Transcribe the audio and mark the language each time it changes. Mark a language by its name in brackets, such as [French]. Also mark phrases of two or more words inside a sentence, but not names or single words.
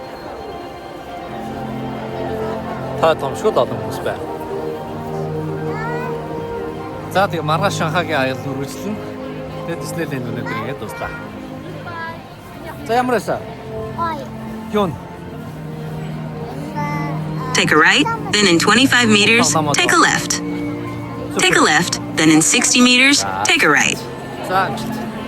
[Mongolian] Та томшгод олон хүмүүс байна. За тэгээ маргааш Шанхайгийн аял үргэлжлэн. Тэгээд Диснейленд өнөөдөр ингээд дуслаа. За ямар байсан? Юун? [English] Take a right, then in 25 meters, take a left. Take a left, then in 60 meters, take a right. [Mongolian] За